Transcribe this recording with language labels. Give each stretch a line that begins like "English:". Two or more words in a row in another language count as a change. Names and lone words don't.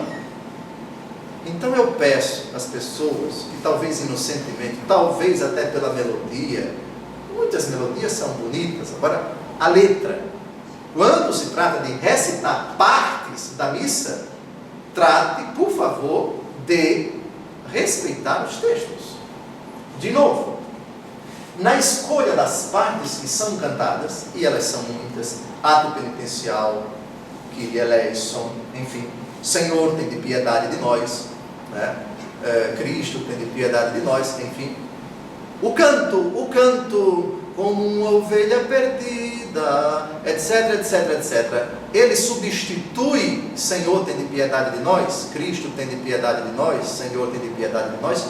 Portuguese: Então eu peço às pessoas que talvez inocentemente, talvez até pela melodia, muitas melodias são bonitas, agora a letra, quando se trata de recitar partes da missa, trate, por favor, de respeitar os textos. De novo, na escolha das partes que são cantadas, e elas são muitas, ato penitencial,
Greek: Kyrie eleison,
Portuguese: enfim, Senhor, tem de piedade de nós, né? Cristo, tem de piedade de nós, enfim. O canto, como uma ovelha perdida, etc, etc, etc. Ele substitui Senhor, tem de piedade de nós, Cristo tem de piedade de nós, Senhor tem de piedade de nós?